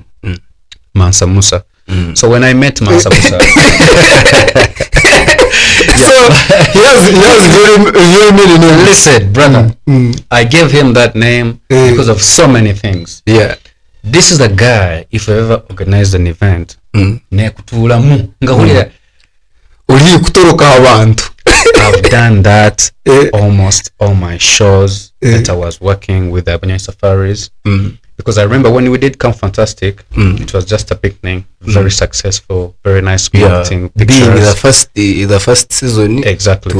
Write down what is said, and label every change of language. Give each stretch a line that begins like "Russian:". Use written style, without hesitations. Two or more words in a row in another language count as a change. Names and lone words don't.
English: Mansa Musa. So when I met Mansa Musa, so he has very many names. Listen, brother, I gave him that name because of so many things. this is the guy, if I ever organized an event,
Ganda: nekutulamu ngahulira uli kutoroka abantu.
English: I've done that almost all my shows that I was working with the Bunyonyi Safaris. Because I remember when we did Come Fantastic, it was just a picnic, very successful, very nice marketing pictures. Being the first season. Exactly.